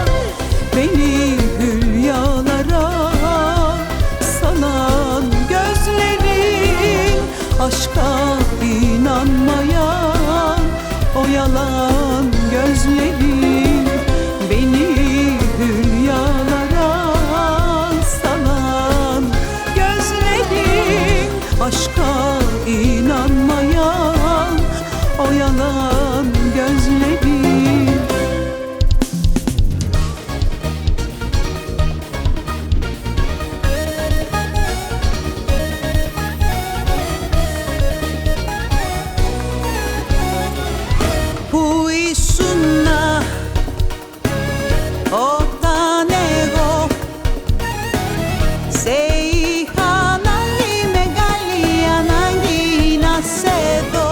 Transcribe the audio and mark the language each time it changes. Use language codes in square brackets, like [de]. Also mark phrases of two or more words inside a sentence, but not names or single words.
[tr] Beni hülyalara salan gözlerin, aşka inanmayan o yalan gözlerin. Beni hülyalara salan gözlerin, aşka inanmayan o yalan gözlerin. [el] Που ήσουνα όταν εγώ σε είχα ανάγκη, μεγάλη ανάγκη να σε δω.